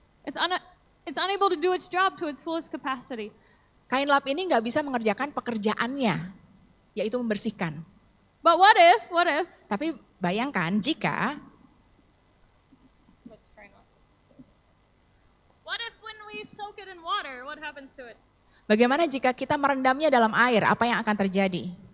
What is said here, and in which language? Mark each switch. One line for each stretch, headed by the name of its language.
English: It's unable to do its job to its fullest capacity.
Indonesian: Kain lap ini nggak bisa mengerjakan pekerjaannya, yaitu membersihkan.
English: But what if?
Indonesian: Tapi bayangkan jika
English: What if when we soak it in water, what happens to it?
Indonesian: bagaimana jika kita merendamnya dalam air, apa yang akan terjadi?